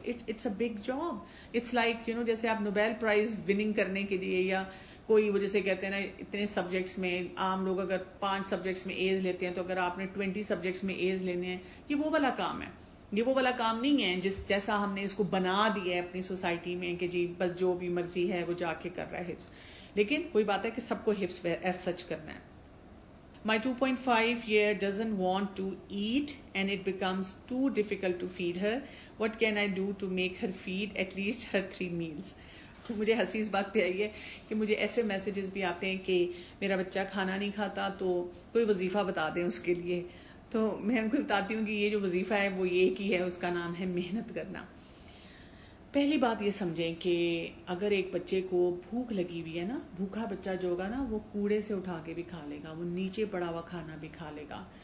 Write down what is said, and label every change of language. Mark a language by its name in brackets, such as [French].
[English] It's a big job. It's like [Urdu] جیسے آپ Nobel prize winning کرنے کے لیے یا کوئی وہ جیسے کہتے ہیں نا اتنے سبجیکٹس میں عام لوگ اگر 5 سبجیکٹس میں ایز لیتے ہیں تو اگر آپ نے 20 سبجیکٹس میں ایز لینے ہیں، یہ وہ والا کام ہے. یہ وہ والا کام نہیں ہے جیسا ہم نے اس کو بنا دیا ہے اپنی سوسائٹی میں کہ جی بس جو بھی مرضی ہے وہ جا کے کر رہا ہے حفظ. لیکن کوئی بات ہے کہ سب کو حفظ ایز سچ کرنا ہے. [English] My 2.5 year doesn't want to eat and it becomes too difficult to feed her. What can I do to make her feed at least her 3 meals? [Urdu] مجھے ہنسی اس بات پہ آئی ہے کہ مجھے ایسے میسیجز بھی آتے ہیں کہ میرا بچہ کھانا نہیں کھاتا تو کوئی وظیفہ بتا دیں اس کے لیے. تو میں ان کو بتاتی ہوں کہ یہ جو وظیفہ ہے وہ یہ کی ہے، اس کا نام ہے محنت کرنا. پہلی بات یہ سمجھیں کہ اگر ایک بچے کو بھوک لگی ہوئی ہے نا، بھوکا بچہ جو ہوگا نا وہ کوڑے سے اٹھا کے بھی کھا لے گا، وہ نیچے پڑا ہوا کھانا بھی کھا لے گا.